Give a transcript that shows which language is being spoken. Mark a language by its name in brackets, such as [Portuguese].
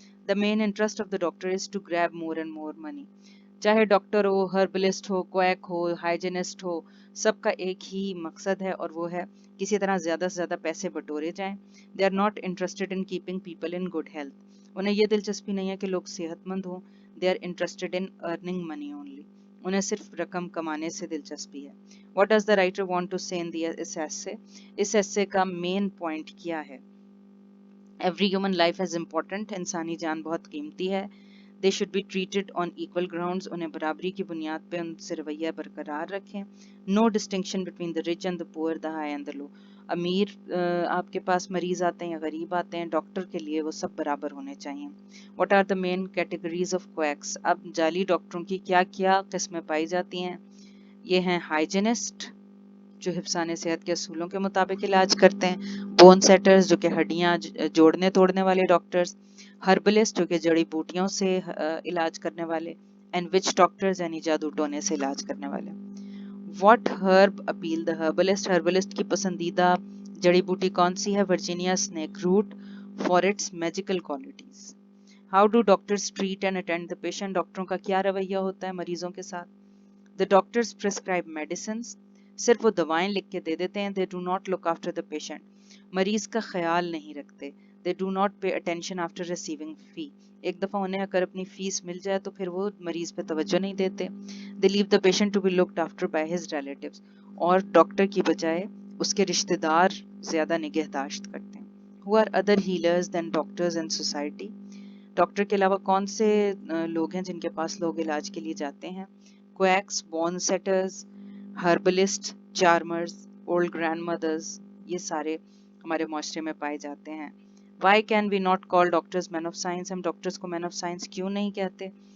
[English] The main interest of the doctor is to grab more and more money. [Urdu] چاہے doctor ہو, ہربلسٹ ہو, quick ہو, ہائیجینسٹ ہو, سب کا ایک ہی مقصد ہے, اور وہ ہے کسی طرح زیادہ سے زیادہ پیسے بٹورے جائیں. [English] They are not interested in keeping people in good health. [Urdu] انہیں یہ دلچسپی نہیں ہے کہ لوگ صحت مند ہوں. [English] They are interested in earning money only. [Urdu] انہیں صرف رقم کمانے سے دلچسپی ہے. [English] What does the writer want to say in this essay? [Urdu] اس ایسے کا مین پوائنٹ کیا ہے. [English] Every human life is important. [Urdu] انسانی جان بہت قیمتی ہے. [English] They should be treated on equal grounds. [Urdu] انہیں برابری کی بنیاد پہ ان سے رویہ برقرار رکھیں. [English] No distinction between the rich and the poor, the high and the low. [Urdu] امیر آپ کے پاس مریض آتے ہیں یا غریب آتے ہیں, ڈاکٹر کے لیے وہ سب برابر ہونے چاہیے. [English] What are the main categories of quacks? [Urdu] اب جعلی ڈاکٹروں کی کیا کیا قسمیں پائی جاتی ہیں. یہ ہیں ہائیجینسٹ جو حفظان صحت کے اصولوں کے مطابق علاج کرتے ہیں. بون سیٹرز جو کہ ہڈیاں جوڑنے توڑنے والے ڈاکٹرز. ہربلسٹ جو کہ جڑی بوٹیوں سے علاج کرنے والے. [English] and which doctors [Urdu] یعنی جادو ٹونے سے علاج کرنے والے. [English] What herb appeal the herbalist. [Urdu] ہربلسٹ کی پسندیدہ جڑی بوٹی کون سی ہے. [English] Virginia snake root for its magical qualities. How do doctors treat and attend the patient. [Urdu] ڈاکٹروں کا کیا رویہ ہوتا ہے مریضوں کے ساتھ. [English] The doctors prescribe medicines. [Urdu] صرف وہ دوائیں لکھ کے دے دیتے ہیں. [English] They do not look after the patient. [Urdu] مریض کا خیال نہیں رکھتے. [English] They do not pay attention after receiving fee. [Urdu] ایک دفعہ انہیں اگر اپنی فیس مل جائے تو پھر وہ مریض پہ توجہ نہیں دیتے. [English] They leave the patient to be looked after by his relatives. [Urdu] اور ڈاکٹر کی بجائے اس کے رشتہ دار زیادہ نگہداشت کرتے ہیں. [English] Who are other healers than doctors in society? [Urdu] Doctor کے علاوہ کون سے لوگ ہیں جن کے پاس لوگ علاج کے لیے جاتے ہیں. [English] Quacks, bone setters, herbalist, charmers, old grandmothers, [Urdu] یہ سارے ہمارے معاشرے میں پائے جاتے ہیں. [English] Why can we not call doctors men of science. [Urdu] ہم ڈاکٹرز کو مین آف سائنس کیوں نہیں کہتے.